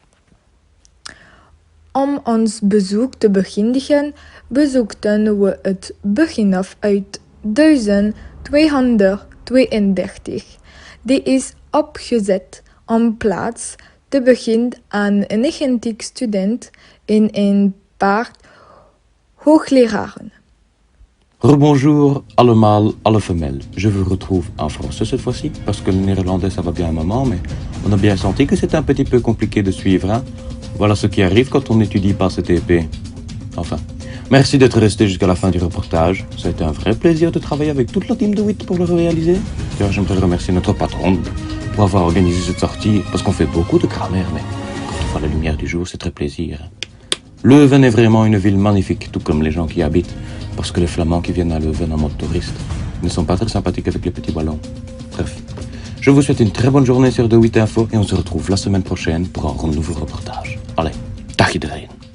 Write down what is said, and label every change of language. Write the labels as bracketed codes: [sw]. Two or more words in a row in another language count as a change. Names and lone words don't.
[nl] Om ons bezoek te beginnen, bezoekten we het Begijnhof uit 1232. Die is opgezet om plaats te beginnen aan 90 studenten en een paar hoogleraren. Rebonjour allemaal, alle femelles. [fr] Je vous retrouve en français cette fois-ci, parce que le néerlandais ça va bien un moment, mais on a bien senti que c'était un petit peu compliqué de suivre, hein? Voilà ce qui arrive quand on n'étudie pas ce TP. Enfin, merci d'être resté jusqu'à la fin du reportage. Ça a été un vrai plaisir de travailler avec toute la team de WIT pour le réaliser. D'ailleurs, j'aimerais remercier notre patron pour avoir organisé cette sortie, parce qu'on fait beaucoup de grammaire, mais quand on voit la lumière du jour, c'est très plaisir. Leuven est vraiment une ville magnifique, tout comme les gens qui y habitent, parce que les Flamands qui viennent à Leuven en mode touriste ne sont pas très sympathiques avec les petits ballons. Bref. Je vous souhaite une très bonne journée sur De Wit Info et on se retrouve la semaine prochaine pour un nouveau reportage. Allez, [nl] dag iedereen.